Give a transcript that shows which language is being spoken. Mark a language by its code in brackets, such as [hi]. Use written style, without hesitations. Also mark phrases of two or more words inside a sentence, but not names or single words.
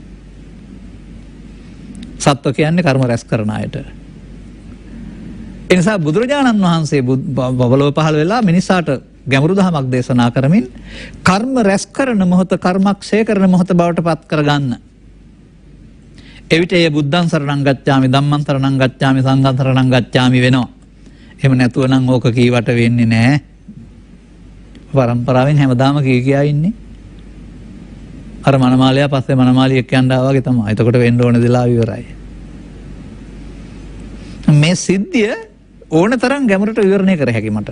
[si] සත්ව කියන්නේ කර්ම රැස් කරන අයට. ඒ නිසා බුදුරජාණන් වහන්සේ බබලව පහළ වෙලා මිනිසාට ගැඹුරු දහමක් දේශනා කරමින් කර්ම රැස් කරන මොහොත කර්මක්ෂය කරන මොහොත බවට පත් කරගන්න. එවිට ඒ [pi] බුද්ධං සරණං ගච්ඡාමි, ධම්මං සරණං ගච්ඡාමි, සංඝං සරණං ගච්ඡාමි වෙනවා. [si] එහෙම නැතුව නම් ඕක කීවට වෙන්නේ නැහැ. පරම්පරාවෙන් හැමදාම කියා ඉන්නේ. අර මනමාලයා පස්සේ මනමාලියෙක් යන්න ආවා වගේ තමයි. එතකොට වෙන්න ඕන දෙලා ඉවරයි. මේ සිද්ධිය ඕන තරම් ගැඹුරට විවරණය කර හැකි මට.